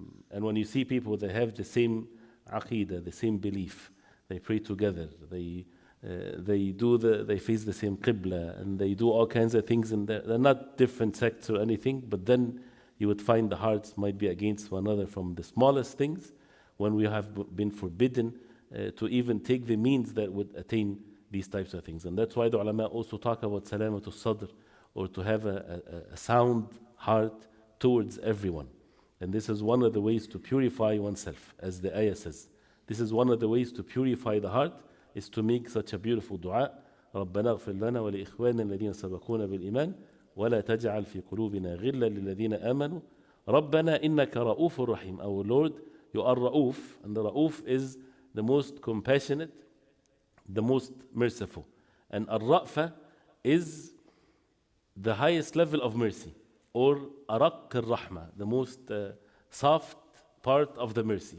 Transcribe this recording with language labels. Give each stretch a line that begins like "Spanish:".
English: And when you see people that have the same aqidah, the same belief, they pray together, they face the same qibla, and they do all kinds of things, and they're not different sects or anything, but then you would find the hearts might be against one another from the smallest things, when we have been forbidden to even take the means that would attain these types of things. And that's why the ulama also talk about salamatul sadr, or to have a sound heart towards everyone. And this is one of the ways to purify oneself, as the ayah says. This is one of the ways to purify the heart, is to make such a beautiful dua.
Arabic: ربنا اغفر لنا ولإخواننا الذين سبقونا بالإيمان ولا تجعل في قلوبنا غلا للذين آمنوا ربنا إنك رؤوف رحيم.
English: Our Lord, you are Ra'uf, and the Ra'uf is the most compassionate, the most merciful. And Ar-Ra'fa is the highest level of mercy, or Araq al-Rahma, the most soft part of the mercy.